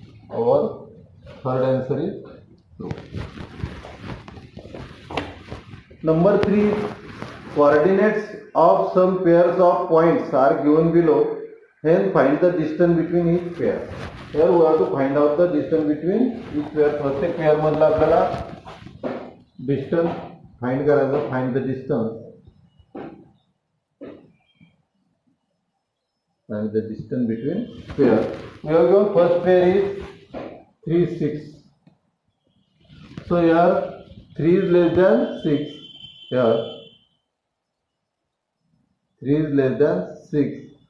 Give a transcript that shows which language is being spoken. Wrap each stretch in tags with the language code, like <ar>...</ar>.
<en>Our third answer is true. Number 3, coordinates of some pairs of points are given below. Hence find the distance between each pair. Here we have to find out the distance between each pair.</en> <mr>प्रत्येक pair मधला आपल्याला</mr> <en>distance find</en> <mr>करायचं.</mr> <en>Find the distance. And the distance between pair. We have given first pair is 3, 6. So here 3 is less than 6. Here 3 is less than 6.</en>